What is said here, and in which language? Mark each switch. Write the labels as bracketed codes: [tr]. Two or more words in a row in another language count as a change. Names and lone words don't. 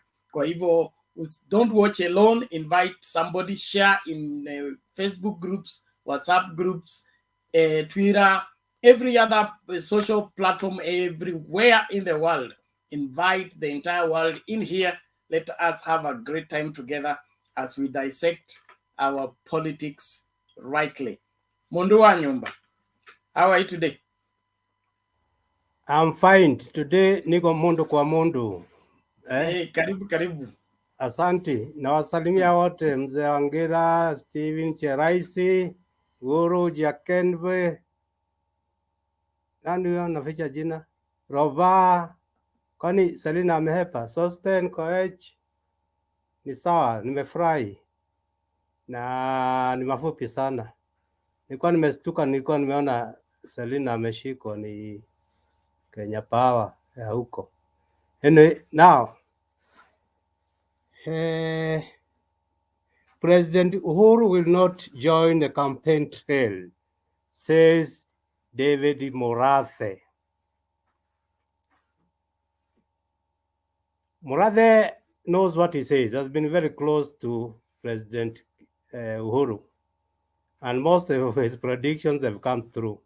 [sw] Kwa hivyo [en] don't watch alone, invite somebody, share in Facebook groups, WhatsApp groups, Twitter, every other social platform everywhere in the world. Invite the entire world in here. Let us have a great time together as we dissect our politics rightly. [ki] Mundu wa nyumba, [en] how are you today? I'm fine. Today niko mundu kwa mundu. [sw] Hey, karibu. Asante. Na wasalimia wote, mzee Wangira, Steven Cheraisi, Uhuru Jakenve, nani huyo naficha jina? Roba, kwani Selina amehepa? Sosten Koech, ni sawa, nimefurahi. Na ni mafupi sana. Nilikuwa nimestuka, nilikuwa nimeona Selina ameshikwa ni Kenya Power ya huko. [en] Anyway, now President Uhuru will not join the campaign trail, says David Murathe. Murathe knows what he says, has been very close to President Uhuru, and most of his predictions have come through.